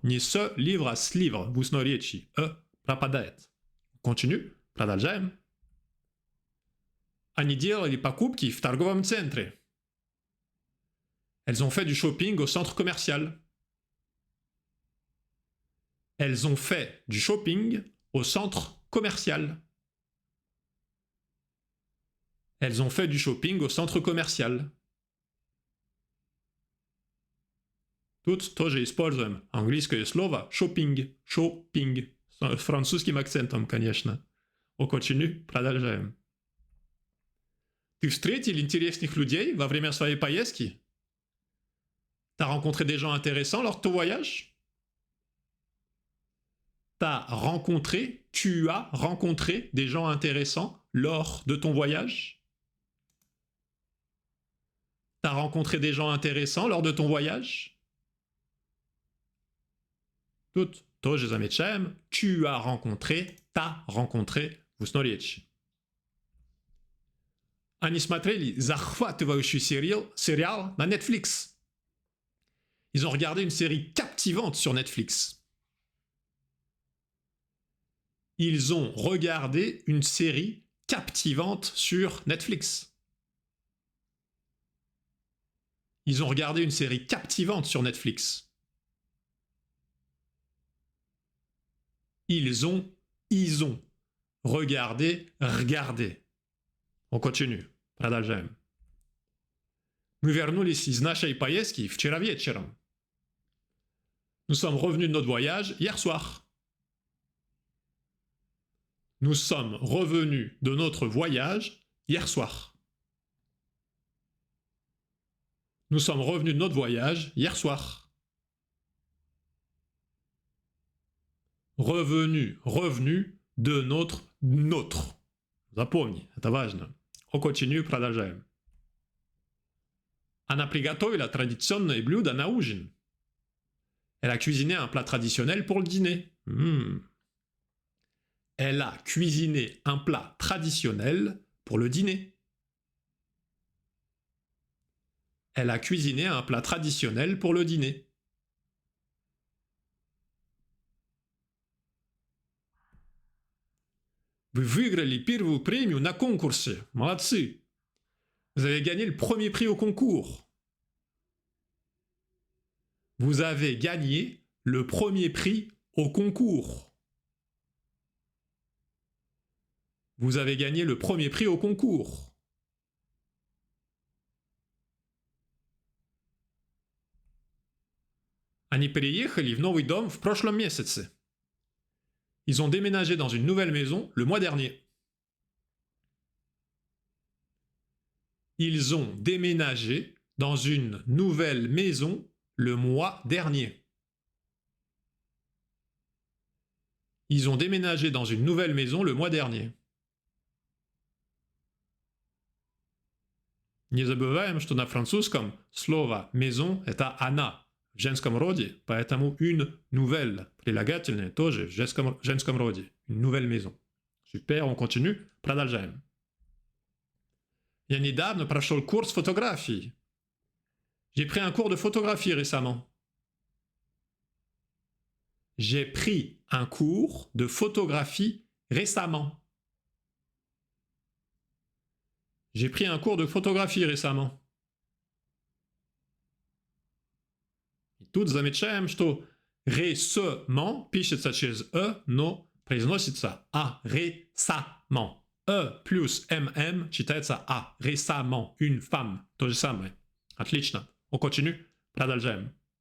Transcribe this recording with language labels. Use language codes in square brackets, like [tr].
[ru] Не ce livre, а с livre. В устноречии. Пропадает. Continue. Продолжаем. Они делали покупки в торговом центре. [fr] Elles ont fait du shopping au centre commercial. Elles ont fait du shopping au centre commercial. Elles ont fait du shopping au centre commercial. [ru] Тут тоже используем английское слово shopping. Shopping. С французским акцентом, конечно. [fr] On continue, [ru] продолжаем. Ты встретил интересных людей во время своей поездки? [fr] T'as rencontré des gens intéressants lors de ton voyage? Tu as rencontré des gens intéressants lors de ton voyage? T'as rencontré des gens intéressants lors de ton voyage? [ru] Тут тоже замечаем. [fr] Tu as rencontré, t'as rencontré [ru] в устной речи. Они смотрели захватывающий сериал на Netflix. [fr] Ils ont regardé une série captivante sur Netflix. Ils ont regardé une série captivante sur Netflix. Ils ont regardé une série captivante sur Netflix. Ils ont regardé. On continue. [ru] Продолжаем. Мы вернулись из нашей поездки вчера вечером. [fr] Nous sommes revenus de notre voyage hier soir. Nous sommes revenus de notre voyage hier soir. Nous sommes revenus de notre voyage hier soir. Revenu de notre. [ru] Запомни, это важно. [fr] On continue, [ru] продолжаем. Она приготовила традиционное блюдо на ужин. [fr] Elle a cuisiné un plat traditionnel pour le dîner. Elle a cuisiné un plat traditionnel pour le dîner. Elle a cuisiné un plat traditionnel pour le dîner. [ru] Вы выиграли первую премию на конкурсе. Молодцы. [fr] Vous avez gagné le premier prix au concours. Vous avez gagné le premier prix au concours. Vous avez gagné le premier prix au concours. [ru] Они переехали в новый дом в прошлом месяце. [fr] Ils ont déménagé dans une nouvelle maison le mois dernier. Ils ont déménagé dans une nouvelle maison le mois dernier. Ils ont déménagé dans une nouvelle maison le mois dernier. [ru] Не забываем, что на французском слово «maison» — это «она» в женском роде, поэтому [fr] une nouvelle [ru] прилагательное тоже в женском роде. [fr] Une nouvelle maison. Super, on continue. [ru] Продолжаем. Я недавно прошел курс фотографии. [fr] J'ai pris un cours de photographie récemment. J'ai pris un cours de photographie récemment. J'ai pris un cours de photographie récemment. [ru] И тут замечаем, что récemment пишется через «э», но произносится «а», récemment. «э» плюс «мм» читается «а», récemment, [fr] une femme, [ru] то же самое. Отлично. [fr] On continue. [ru] Продолжаем.